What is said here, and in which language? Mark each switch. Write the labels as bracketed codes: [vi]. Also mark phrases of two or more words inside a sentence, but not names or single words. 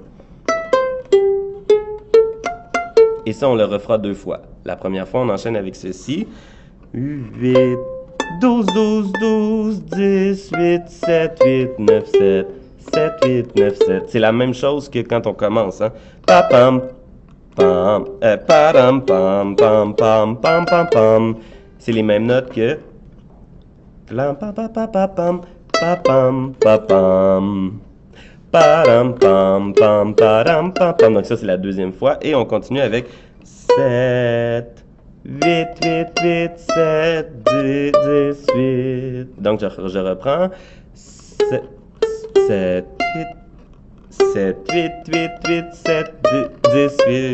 [fr] Et ça, on le refera 2 fois. La première fois, on enchaîne avec ceci. 8, 12, 12, 12, 10, 8, 7, 8, 9, 7. 7, 8, 9, 7. C'est la même chose que quand on commence. Hein? Papam, pam, padam, pam, pam, pam, pam, pam, pam. C'est les mêmes notes que pam, pam, pam, pam, pam, pam, pam, padam, pam, pam, padam, pam, pam. Donc ça, c'est la deuxième fois. Et on continue avec 7, 8, 8, 8, 7, 10, 10, 8. Donc je reprends. 7, 7, 8, 7, 8, 8, 8, 7, 10, 8.